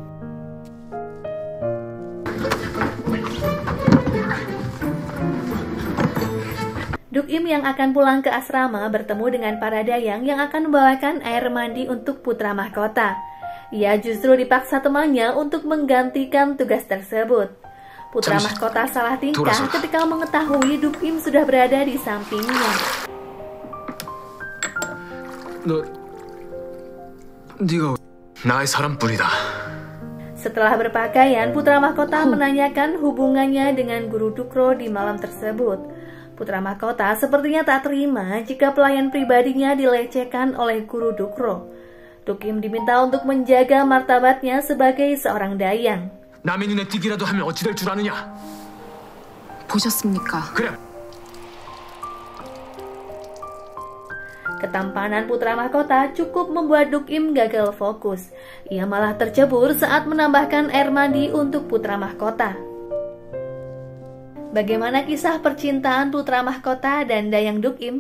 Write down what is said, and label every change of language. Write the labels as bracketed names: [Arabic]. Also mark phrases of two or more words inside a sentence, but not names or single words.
[Indonesian] Duk Im yang akan pulang ke asrama bertemu dengan para dayang yang akan membawakan air mandi untuk putra mahkota. Ia justru dipaksa temannya untuk menggantikan tugas tersebut. Putra mahkota salah tingkah ketika mengetahui Duk Im sudah berada di sampingnya. [Korean] 네가 나의 사람뿐이다. [Indonesian] Setelah berpakaian, putra mahkota menanyakan hubungannya dengan guru Dukro di malam tersebut. Putra mahkota sepertinya tak terima jika pelayan pribadinya dilecehkan oleh guru Dukro. Duk Im diminta untuk menjaga martabatnya sebagai seorang dayang. [Korean] 남의 눈에 띄기라도 하면 어찌 될 줄 아느냐? 보셨습니까? 그래. [Indonesian] Ketampanan putra mahkota cukup membuat Duk Im gagal fokus. Ia malah tercebur saat menambahkan air mandi untuk putra mahkota. Bagaimana kisah percintaan putra mahkota dan dayang Duk Im?